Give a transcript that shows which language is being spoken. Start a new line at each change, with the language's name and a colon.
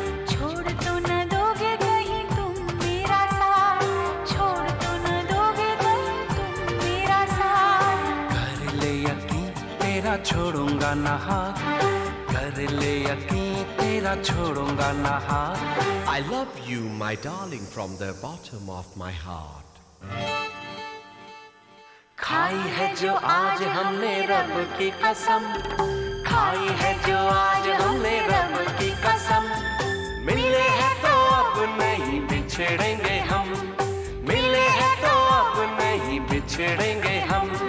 Hindi: छोड़ तो न दोगे कहीं तुम मेरा साथ, छोड़ तो न दोगे कहीं तुम मेरा साथ। कर ले यकीन तेरा छोड़ूंगा ना हाथ, कर ले यकीन तेरा छोड़ूंगा ना हाथ।
English: I love you, my darling, from the bottom of my heart.
Hindi: खाई है जो आज हमने रब की कसम, खाई है जो आज हमने रब की कसम। मिले हैं तो अब नहीं बिछड़ेंगे हम, मिले हैं तो अब नहीं बिछड़ेंगे हम।